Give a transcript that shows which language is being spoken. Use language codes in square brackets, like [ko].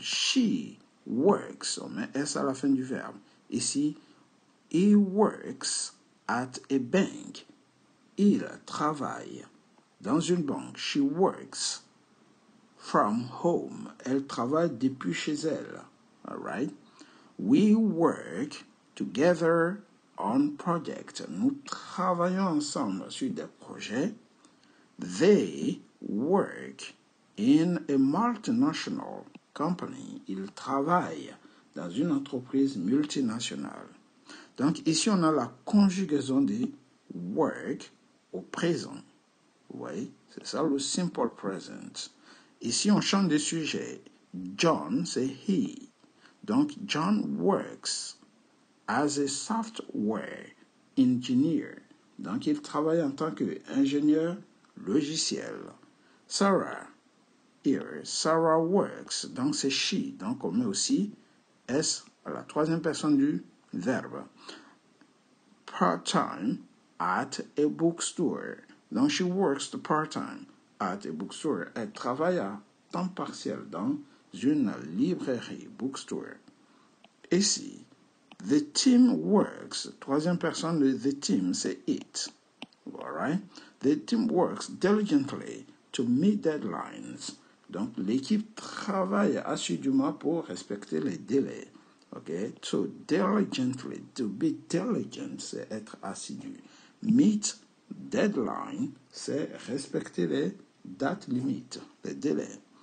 [en] She works, [fr] on met S à la fin du verbe. [en] Ici, he works at a bank. [fr] Il travaille dans une banque. [en] She works from home. [fr] Elle travaille depuis chez elle. [en] All right? We work together on projects. [fr] Nous travaillons ensemble sur des projets. [en] They work in a multinational company. [fr] Ils travaillent dans une entreprise multinationale. Donc, ici, on a la conjugaison de work au présent. Oui, c'est ça le simple present. Ici, on change de sujet. John, c'est he. [en] Donc, John works as a software engineer. [fr] Donc, il travaille en tant qu'ingénieur logiciel. [en] Sarah, here, Sarah works. [fr] Donc, c'est [en] she. [fr] Donc, on met aussi S à la troisième personne du verbe. [en] Part-time at a bookstore. Donc, she works part-time at a bookstore. [fr] Elle travaille à temps partiel dans une librairie, bookstore. [en] Ici, the team works. [fr] Troisième personne de [en] the team, c'est it. All right? The team works diligently to meet deadlines. [fr] Donc, l'équipe travaille assidûment pour respecter les délais. Okay? [en] So, diligently, to be diligent, [fr] c'est être assidu. [en] Meet deadline, [fr] c'est respecter les dates limites, les délais.